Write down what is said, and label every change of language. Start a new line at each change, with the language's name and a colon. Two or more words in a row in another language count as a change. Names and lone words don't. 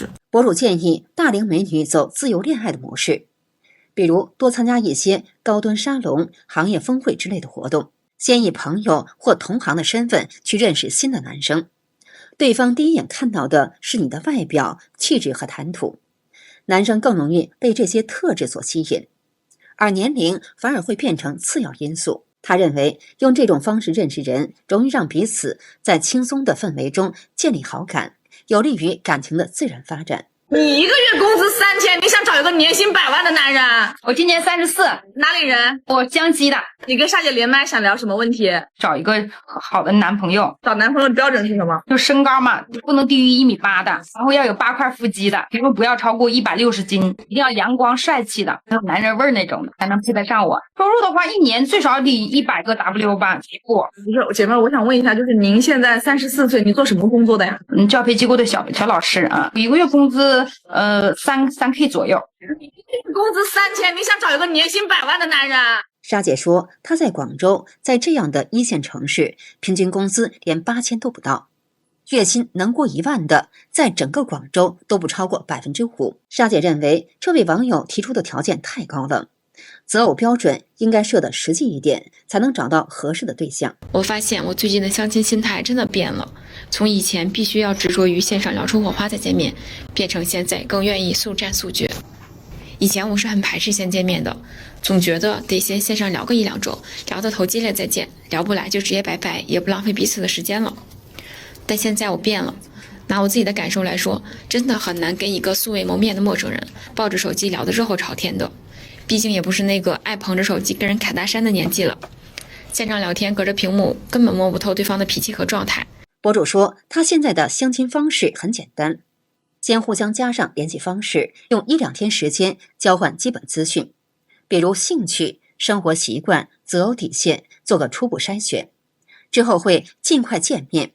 Chinese: 博主建議大齡美女走自由戀愛的模式，比如多參加一些高端沙龍、行業峰會之類的活動，先以朋友或同行的身份去認識新的男生，對方第一眼看到的是你的外表、氣質和談吐，男生更容易被這些特質所吸引，而年齡反而會變成次要因素。他認為用這種方式認識人，容易讓彼此在輕鬆的氛圍中建立好感，有利於感情的自然發展。你一個月工資3000，你想找一個年薪 100萬的男人？我今年34，哪裡人？我江西的。你跟莎姐连麥想聊什麼問題？找一个好的男朋友。找男朋友的標準是什麼？就身高嘛，不能低於1.8米的，然後要有8塊腹肌的，比如不要超過160斤，一定要陽光帥氣的，有男人味兒那種的，才能配得上我。收入的話，一年最少得100個 W 吧，不是姐妹，我想問一下，就是您現在34歲，你做什麼工作的呀？教培機構的小老師啊，一個月工資3K 左右。工資3000，你想找一個年薪100萬的男人？莎姐說，她在廣州，在這樣的一線城市，平均工資連8000都不到，月薪能過1萬的，在整個廣州都不超過5%。莎姐認為，這位網友提出的條件太高了，擇偶標準應該設得實際一點，才能找到合適的對象。我發現我最近的相親心態真的變了，從以前必須要執着於線上聊出火花再見面，變成現在更願意速戰速決。以前我是很排斥先見面的，總覺得得先線上聊個1-2 週，聊得投機了再見，聊不來就直接拜拜，也不浪費彼此的時間了。但現在我變了，拿我自己的感受來說，真的很難跟一個素未謀面的陌生人抱着手機聊得熱火朝天的，畢竟也不是那個愛捧着手機跟人侃大山的年紀了。線上聊天隔着屏幕根本摸不透對方的脾氣和狀態。博主說，他現在的相親方式很簡單，先互相加上聯繫方式，用1-2天時間交換基本資訊，比如興趣、生活習慣、擇偶底線，做個初步篩選，之後會盡快見面。